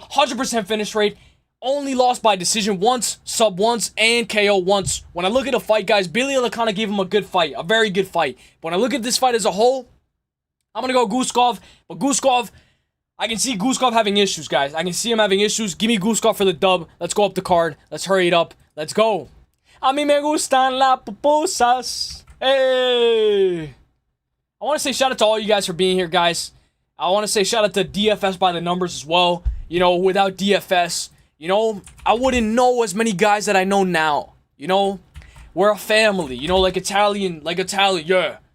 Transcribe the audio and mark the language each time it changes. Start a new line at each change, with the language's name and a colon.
English: 100% finish rate. Only lost by decision once, sub once, and KO once. When I look at the fight, guys, Billy Alakana gave him a good fight. A very good fight. But when I look at this fight as a whole, I'm gonna go Guskov. But Guskov, I can see Guskov having issues, guys. I can see him having issues. Give me Guskov for the dub. Let's go up the card. Let's hurry it up. Let's go.
Spanish: A mí me gustan las pupusas.
English: Hey. I want to say shout out to all you guys for being here, guys. I want to say shout out to DFS by the numbers as well. You know, without DFS, you know, I wouldn't know as many guys that I know now. You know, we're a family. You know, like Italian, yeah.